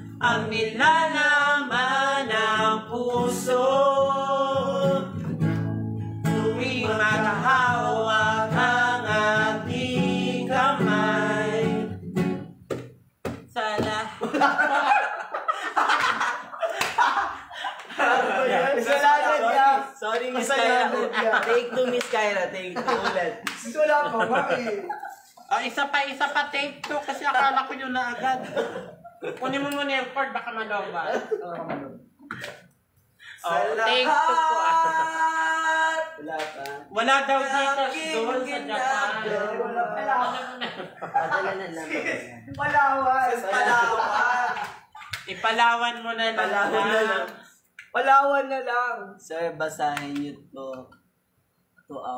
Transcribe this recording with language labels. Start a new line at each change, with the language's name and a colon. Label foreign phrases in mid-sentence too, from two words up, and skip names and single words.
Filipino: Ang nilalaman ng puso tuwing makahawak ang ating kamay sa lahat. Kasalanan niya.
English: Sorry, Miss
Filipino: Kasalanan Kyra. niya.
English: Take two, Miss Kyra.
Filipino: Take two ulit. Wala pa ba eh. Isa pa, take two kasi akala ko yun na agad. Kunin mo muna yung cord, baka maloba.
English: Take two
Filipino: po. Wala pa. Wala daw dito doon sa Japan. Padala na lang. Palawan. Palawan. Ipalawan mo na lang. Palawan na lang. Palawan na lang. Sir, basahin niyo to. 2 hours.